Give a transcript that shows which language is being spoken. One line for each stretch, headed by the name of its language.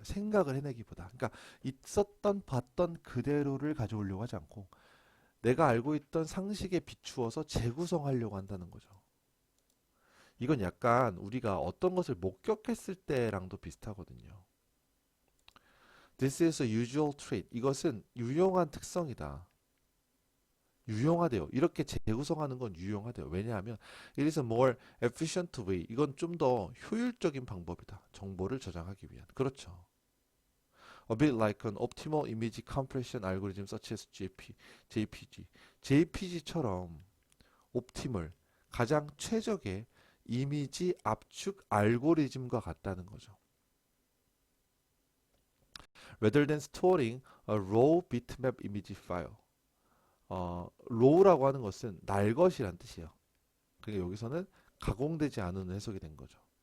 Korean: 생각을 해내기보다. 그러니까 있었던 봤던 그대로를 가져오려고 하지 않고 내가 알고 있던 상식에 비추어서 재구성하려고 한다는 거죠. 이건 약간 우리가 어떤 것을 목격했을 때랑도 비슷하거든요.
English: This is a usual trait.
Korean: 이것은 유용한 특성이다. 유용하대요. 이렇게 재구성하는 건 유용하대요. 왜냐하면
English: it is a more efficient way.
Korean: 이건 좀 더 효율적인 방법이다. 정보를 저장하기 위한. 그렇죠.
English: A bit like an optimal image compression algorithm such as JPG.
Korean: JPG처럼 옵티멀, 가장 최적의 이미지 압축 알고리즘과 같다는 거죠.
English: Rather than storing a raw bitmap image file.
Korean: raw라고 하는 것은 날 것이란 뜻이에요. 그러니까 여기서는 가공되지 않은 해석이 된 거죠.